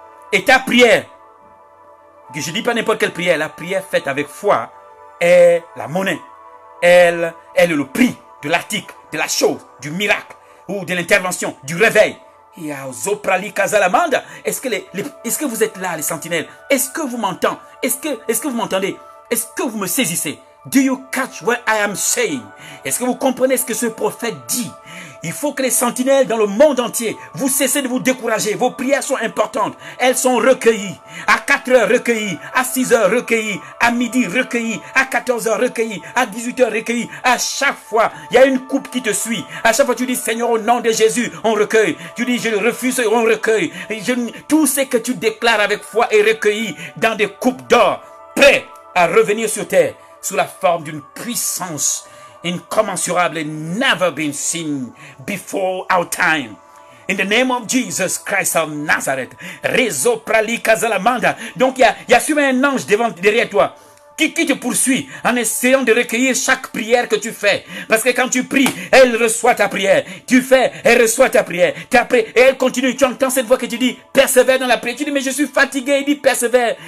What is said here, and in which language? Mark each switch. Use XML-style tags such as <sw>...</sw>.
<fr>Et ta prière, que je ne dis pas n'importe quelle prière, la prière faite avec foi, est la monnaie. Elle est le prix de l'article, de la chose, du miracle ou de l'intervention, du réveil. Est-ce que vous êtes là, les sentinelles? Est-ce que vous m'entendez? Est-ce que vous m'entendez? Est-ce que vous me saisissez?</fr> <en>Do you catch what I am saying?</en> <fr>Est-ce que vous comprenez ce que ce prophète dit? Il faut que les sentinelles dans le monde entier, vous cessez de vous décourager. Vos prières sont importantes. Elles sont recueillies. À 4 heures recueillies. À 6 heures recueillies. À midi recueillies. À 14 heures recueillies. À 18 heures recueillies. À chaque fois, il y a une coupe qui te suit. À chaque fois, tu dis, Seigneur, au nom de Jésus, on recueille. Tu dis, je le refuse, on recueille. Tout ce que tu déclares avec foi est recueilli dans des coupes d'or, prêts à revenir sur terre, sous la forme d'une puissance incommensurable</fr> <en>and never been seen before our time. In the name of Jesus Christ of Nazareth. Rezo prali kazalamanda.</en> <fr>Donc il y a souvent un ange derrière toi qui te poursuit en essayant de recueillir chaque prière que tu fais. Parce que quand tu pries, elle reçoit ta prière. Tu fais, elle reçoit ta prière. Et elle continue. Tu entends cette voix qui te dit, persévère dans la prière. Tu dis, mais je suis fatigué. Il dit, persévère.</fr>